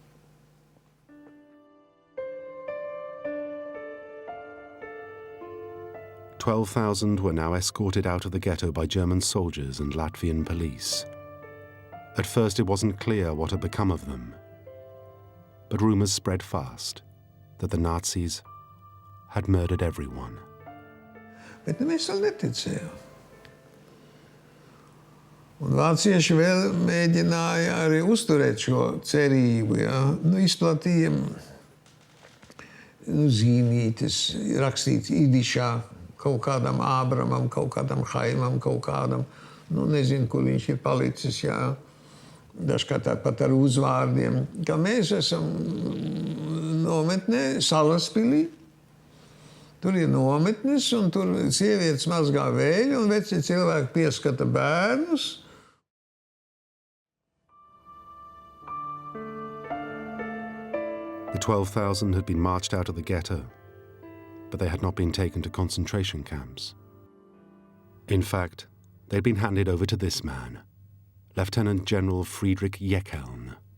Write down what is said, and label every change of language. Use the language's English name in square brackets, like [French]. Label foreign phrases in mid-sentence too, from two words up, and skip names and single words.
[English] "12,000 were now escorted out of the ghetto by German soldiers and Latvian police. At first it wasn't clear what had become of them. But rumors spread fast that the Nazis had murdered everyone. [Latvian] Bet mēs vēl neticējām. Un vācieši vēl mēģināja arī uzturēt šo cerību, jā. Izplatīja zīmītes, rakstīts idišā, kaut kādam Ābramam, kaut kādam Chaimam, kaut kādam, nezinu, kur viņš ir palicis, jā. Dažkārt pat ar uzvārdiem, ka mēs esam nometnē Salaspilī. Tur ir nometnes, un tur sievietes mazgā vēļu, un veci cilvēki pieskata bērnus. [English] The 12,000 had been marched out of the ghetto, but they had not been taken to concentration camps. In fact, they'd been handed over to this man, Lieutenant General Friedrich Yekeln.